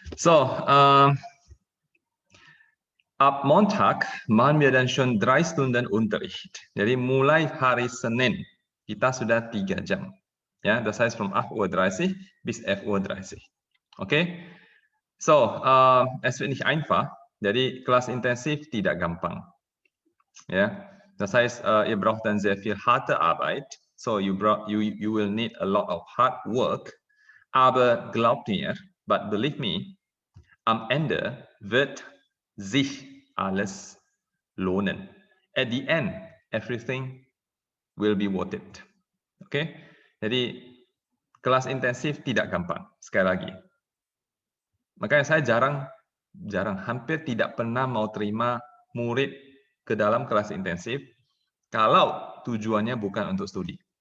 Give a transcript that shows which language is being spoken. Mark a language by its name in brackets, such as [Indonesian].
[German] So, ab Montag machen wir dann schon 3 Stunden Unterricht. [Indonesian] Jadi mulai hari Senin kita sudah 3 jam. [German] Ya, das heißt von 8:30 Uhr bis 11:30 Uhr. Okay? So, es wird nicht einfach. [Indonesian] Jadi kelas intensif tidak gampang. [German] Ja, das heißt, ihr braucht dann sehr viel harte Arbeit. [English] So you will need a lot of hard work. [German] Aber glaubt mir, [English] but believe me, [German] am Ende wird sich alles lohnen. [English] At the end, everything will be worth it. Oke? [Indonesian] Jadi kelas intensif tidak gampang. Sekali lagi. Makanya saya jarang hampir tidak pernah mau terima murid ke dalam kelas intensif kalau tujuannya bukan untuk studi.